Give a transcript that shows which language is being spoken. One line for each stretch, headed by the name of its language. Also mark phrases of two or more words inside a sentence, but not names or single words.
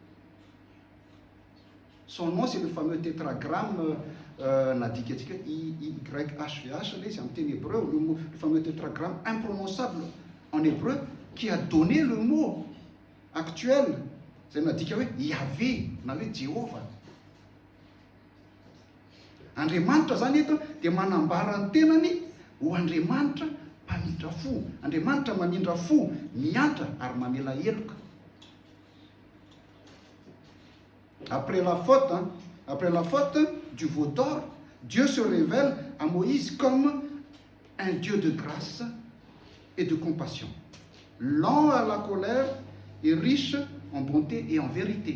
French: Son nom, c'est le fameux tétragramme YHVH, c'est en hébreu, le fameux tétragramme imprononçable en hébreu qui a donné le mot actuel. C'est Yahvé, Jéhovah.
Malagasy: Andriamanitra zany eto dia manambara ny tenany ho Andriamanitra mpamindra fo. Andriamanitra mamindra fo, miantra ary mamela heloka.
French: Après la faute du veau d'or, Dieu se révèle à Moïse comme un Dieu de grâce et de compassion, lent à la colère et riche en bonté et en vérité.